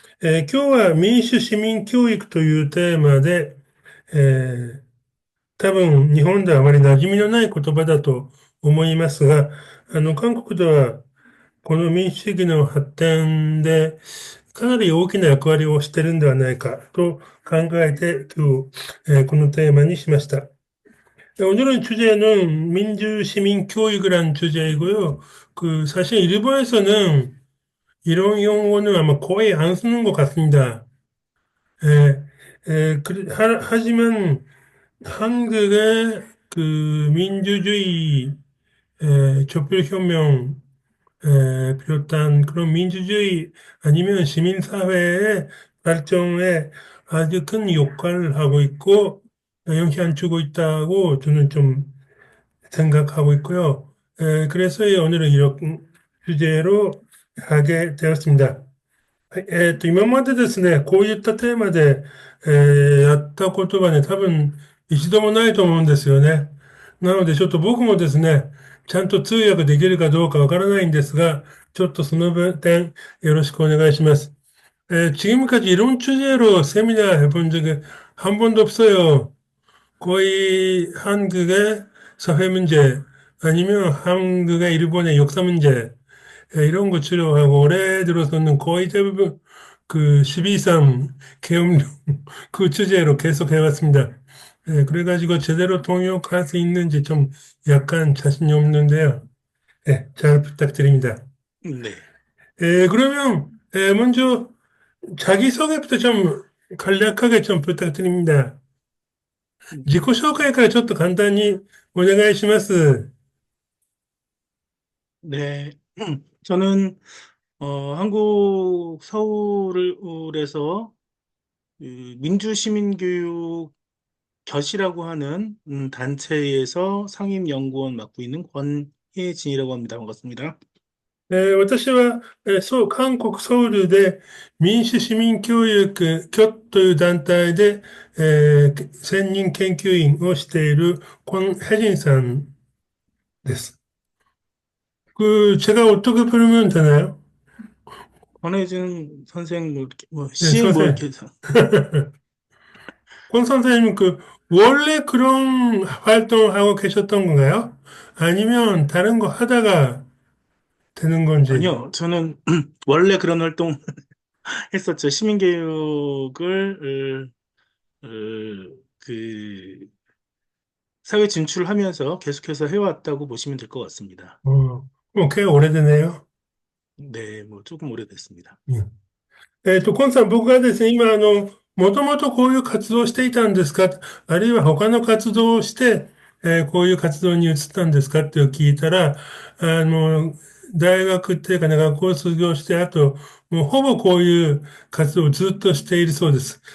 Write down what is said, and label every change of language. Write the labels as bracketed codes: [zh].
[ja] 今日は民主市民教育というテーマで、えー多分日本ではあまり馴染みのない言葉だと思いますが、韓国ではこの民主主義の発展で、かなり大きな役割をしているんではないかと考えて、今日、このテーマにしました. [ko] 오늘은 주제는 민주 시민 교육이라는 주제이고요. 사실 일본에서는 이런 용어는 아마 거의 안 쓰는 것 같습니다. 예, 하지만 한국의 민주주의, 촛불혁명, 비롯한 그런 민주주의 아니면 시민사회의 발전에 아주 큰 역할을 하고 있고 영향을 주고 있다고 저는 좀 생각하고 있고요. 그래서 오늘은 이런 주제로 하게 되었습니다. [ja] はい。今までですね、こういったテーマで、やったことがね、多分一度もないと思うんですよね。なので、ちょっと僕もですね、ちゃんと通訳できるかどうかわからないんですが、ちょっとその点、よろしくお願いします. [ko] 지금까지 이런 주제로 세미나 해본 적이 한 번도 없어요. 거의 한국의 사회 문제, 아니면 한국의 일본의 역사 문제, 이런 거 치료하고 올해 들어서는 거의 대부분 12.3 계엄령 그 주제로 계속 해왔습니다. 그래가지고 제대로 통역할 수 있는지 좀 약간 자신이 없는데요. 잘 부탁드립니다. 네. 그러면 먼저 자기소개부터 좀 간략하게 좀 부탁드립니다. [ja] 自己紹介から ちょっと [ko] 간단히 [ja] お願いします. [ko] 네. 저는 한국 서울에서 민주시민교육 곁이라고 하는 단체에서 상임연구원 맡고 있는 권혜진이라고 합니다. 반갑습니다. [ja] 私は、韓国ソウルで民主市民教育協という団体で、専任研究員をしている권혜진さんです. [ko] 제가 어떻게 부르면 되나요? 권혜진 선생 뭐 이렇게 뭐 네, 씨 뭐 선생님. 이렇게 해서 권 선생님은 원래 그런 활동을 하고 계셨던 건가요? 아니면 다른 거 하다가 되는 건지. 아니요. 저는 원래 그런 활동 했었죠. 시민교육을 그 사회 진출하면서 계속해서 해왔다고 보시면 될 것 같습니다. 꽤 오래되네요. 네, 뭐 조금 오래됐습니다. [ja] コンさん、僕がですね、今、もともとこういう活動をしていたんですか、あるいは他の活動をして、こういう活動に移ったんですかって聞いたら、大学っていうかね、学校を卒業して、あと、もうほぼこういう活動をずっとしているそうです。